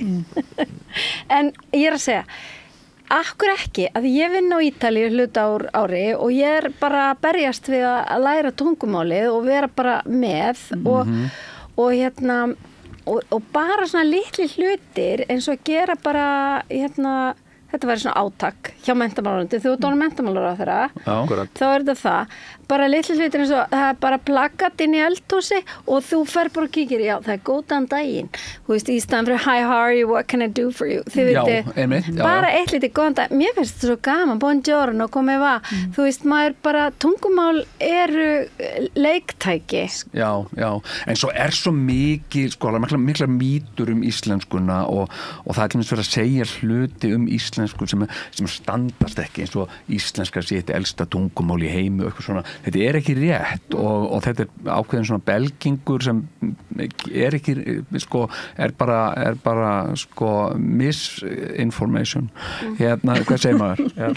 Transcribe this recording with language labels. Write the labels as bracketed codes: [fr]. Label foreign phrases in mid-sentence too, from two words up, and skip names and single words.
[is] En ég er að segja akkur ekki, að ég vinn á Ítalíu hluta ári og ég er bara að berjast við að læra tungumálið og vera bara með og bara svona litli hlutir eins og að gera bara þetta væri svona átak hjá menntamálaráðuneyti, þú ert orðin menntamálaráðherra, þá er þetta það. Bara litli hlutir eins og það er bara plakat inn í eldhúsi og þú fer bara og kíkir, já það er góðan daginn, þú veist, í staðan fyrir [en] hi, how are you, what can I do for you, [is] þið veitir, bara eitt lítið góðan dag, mér finnst þetta svo gaman, [it] buongiorno, come va, [is] þú veist, maður bara, tungumál eru leiktæki. Já, en svo er svo mikið, sko, mikla mýtur íslenskuna og það er til dæmis verið að segja hluti íslensku sem standast ekki eins og íslenska sé þetta elsta tungumál í heimi og eitthvað svona, þetta er ekki rétt og þetta er ákveðin svona belgingur sem er ekki sko, er bara sko misinformation hvað segir maður?